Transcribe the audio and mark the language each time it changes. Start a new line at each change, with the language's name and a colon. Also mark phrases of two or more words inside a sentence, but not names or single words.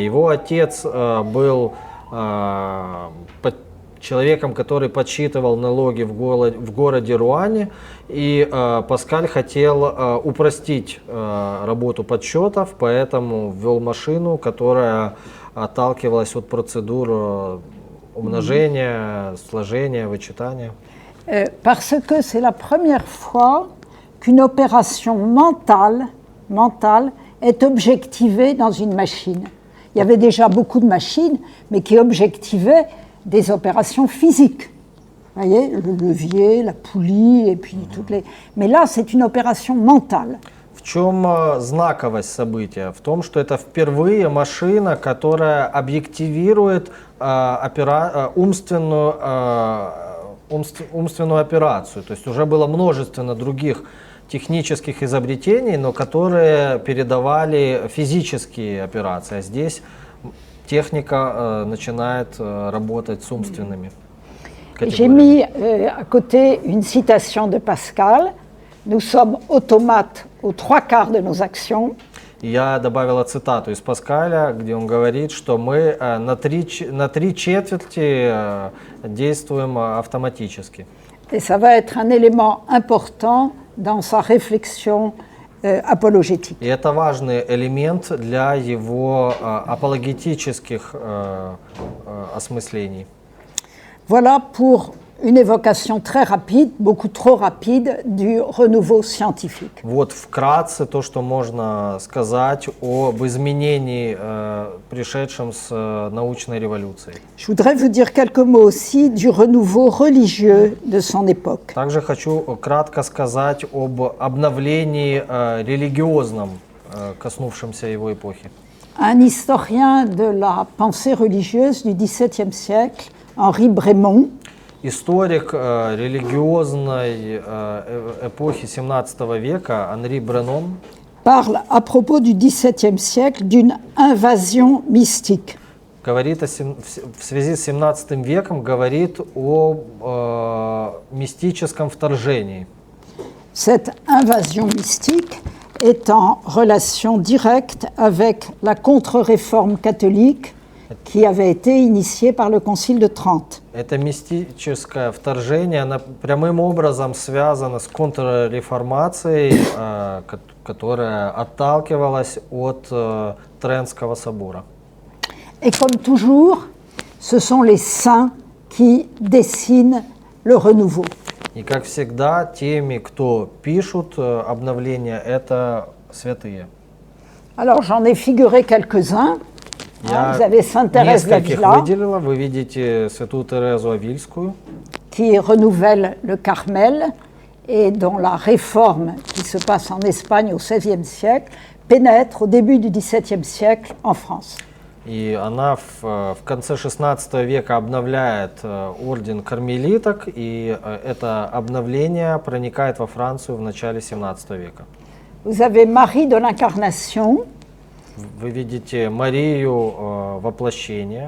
Russian: Его отец был человеком, который подсчитывал налоги в городе Руане, и Паскаль хотел упростить работу подсчетов, поэтому ввел машину, которая отталкивалась от процедур умножения, сложения, вычитания.
French: Parce que c'est la première fois qu'une opération mentale est objectivée dans une machine. Il y avait déjà beaucoup de machines, mais qui objectivaient des opérations physiques. Vous voyez, le levier, la poulie, et puis toutes les... Mais là, c'est une opération mentale.
Russian: В чем знаковость события? В том, что это впервые машина, которая объективирует умственную операцию. То есть уже было множество других технических изобретений, но которые передавали физические операции. А здесь техника начинает работать с умственными категориями.
French: J'ai mis à côté une citation de Pascal. Nous sommes automates aux 3/4 de nos actions.
Russian: Я добавила цитату из Паскаля, где он говорит, что мы на три четверти действуем автоматически.
French: Et ça va être un élément important dans sa réflexion apologétique.
Russian: И это важный элемент для его апологетических осмыслений.
French: Voilà pour une évocation très rapide, beaucoup trop rapide, du renouveau scientifique.
Russian: Вот вкратце то, что можно сказать об изменении, пришедшем с научной революцией.
French: Je voudrais vous dire quelques mots aussi du renouveau religieux de son époque.
Russian: Также хочу кратко сказать об обновлении религиозном, коснувшемся его эпохи.
French: Un historien de la pensée religieuse du XVIIe siècle, Henri Brémond,
Russian: историк религиозной эпохи 17 века Анри Бренон
French: parle à propos du XVIIe siècle d'une invasion mystique.
Russian: Говорит в связи с 17 веком говорит о мистическом вторжении.
French: Cette invasion mystique est en relation directe avec la contre-réforme catholique qui avait été initiée par le Concile de Trente.
Russian: Это мистическое вторжение, оно прямым образом связано с контрреформацией, которая отталкивалась от Трентского собора.
French: Et comme toujours, ce sont les saints qui dessinent le renouveau.
Russian: И как всегда, теми, кто пишут обновления, это святые.
French: Alors j'en ai figuré quelques-uns. Vous avez Sainte Thérèse
Russian: нескольких
French: d'Avila,
Russian: выделила. Вы видите святую Терезу Авильскую,
French: qui renouvelle le Carmel et dont la réforme qui se passe en Espagne au XVIe siècle pénètre au début du XVIIe siècle en France.
Russian: И она в конце 16 века обновляет орден кармелиток, и это обновление проникает во Францию в начале 17 века.
French: Vous avez Marie de l'Incarnation,
Russian: Вы видите Марию воплощения.